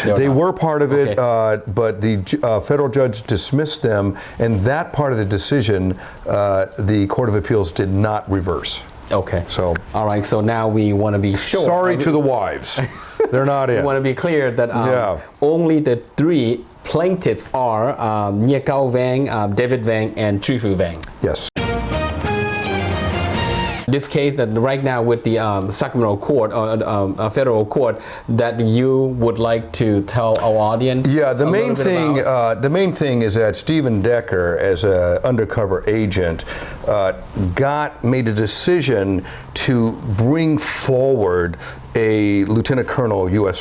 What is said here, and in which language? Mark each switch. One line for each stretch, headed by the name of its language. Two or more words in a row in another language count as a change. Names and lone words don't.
English: They were part of it, but the federal judge dismissed them, and that part of the decision, the Court of Appeals did not reverse. Okay. So. All right, so now we want to be sure. Sorry to the wives. They're not in. We want to be clear that only the 3 plaintiffs are Nia Cao Vang, David Vang, and Chu Hu Vang. Yes. This case that right now with the Sacramento court, or federal court, that you would like to tell our audience? Yeah, the main thing is that Stephen Decker, as an undercover agent, made a decision to bring forward a lieutenant colonel U.S.